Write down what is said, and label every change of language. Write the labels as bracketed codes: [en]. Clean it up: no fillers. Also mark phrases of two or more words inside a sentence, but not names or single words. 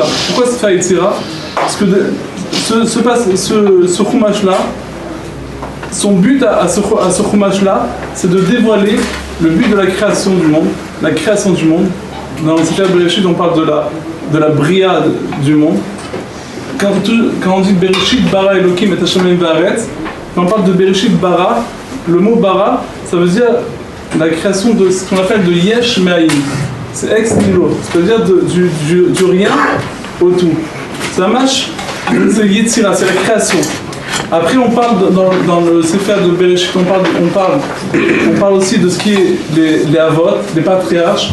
[fr] Pourquoi Sefer Yetzira? Parce que ce Chumash-là, son but à ce Chumash-là, c'est de dévoiler le but de la création du monde. La création du monde. Dans le Sefer Bereshit, on parle de la bria du monde. Quand on dit [he] בראשית ברא אלוקים את השמים והארץ, [fr] quand on parle de [he] בראשית ברא, [fr] le mot bara, ça veut dire la création de ce qu'on appelle de [he] יש מאין. [fr] C'est [la] ex nihilo, [fr] c'est-à-dire du rien au tout. C'est un match, c'est Yetzira, c'est la création. Après, on parle dans le Sefer de Bereshit, on parle aussi de ce qui est les avot, les patriarches.